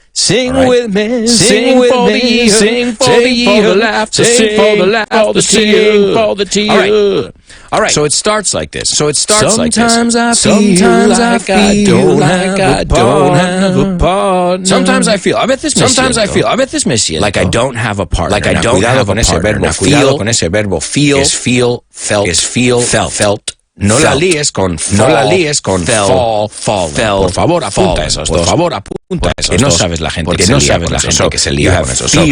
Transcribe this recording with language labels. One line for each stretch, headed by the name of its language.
English: Sing with me, sing for the year, sing for the laughter, sing for the laughter, sing for the tears. All right. So it starts like this. Sometimes I feel like I don't have a partner. Sometimes I feel.
Spanish: A veces me siento.
English: Like I don't have a partner. Like I don't have a partner.
Spanish: Cuidado con ese verbo feel. Es feel, felt. No la líes con fall. Por favor, apunta eso. Que no sabes la gente que se lía con eso.